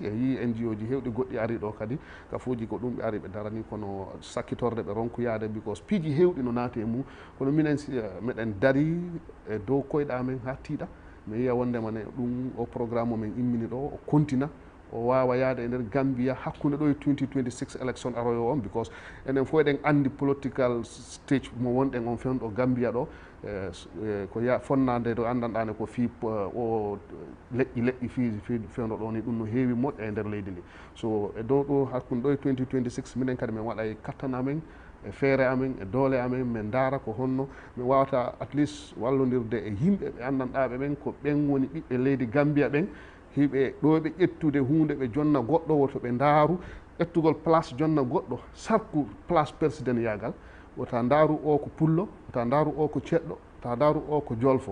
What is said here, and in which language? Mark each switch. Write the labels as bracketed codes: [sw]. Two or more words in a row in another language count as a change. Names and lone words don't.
[ff] E yi NGO ji hewɗi goɗɗi ari ɗo kadi kafuji ko ɗum ɓe ari ɓe darani kono sakkitorde ɓe ronkuyade, because piiji hewɗi no naati e mum. Kono minen meɗen dari e dow koyɗa men ha tiiɗa, mi yiya wondema ne ɗum o programme men immini ɗo o continue o wawa yaade e nder Gambia hakkude ɗo e 2026 élection aroyo on, because enen fof eɗen andi [en] political stage [ff] mo wonɗen on fewɗo Gambia ɗo ko fonnade ɗo andanɗane ko fi o leƴƴi fi fewɗo ɗo ni ɗum no heewi moƴƴa e nder leydi ndi. So e dow ɗo hakkude ɗo e 2026 minen kadi min waɗa e kattana men e feere amen e doole amen min daara ko honno min wawata [en] at least [ff] wallodirde e yimɓe ɓe andanɗaɓe ɓen ko ɓen woni ɓiɓɓe leydi Gambia ɓen, hiɓe ɗo ɓe ƴettude hunde ɓe jonna goɗɗo woto ɓe ndaaru ƴettugol place jonna goɗɗo sarku [fr] place président [ff] yagal, wota ndaaru o ko pullo, wota ndaaru o ko ceɗɗo, wota ndaaru o ko jolfo.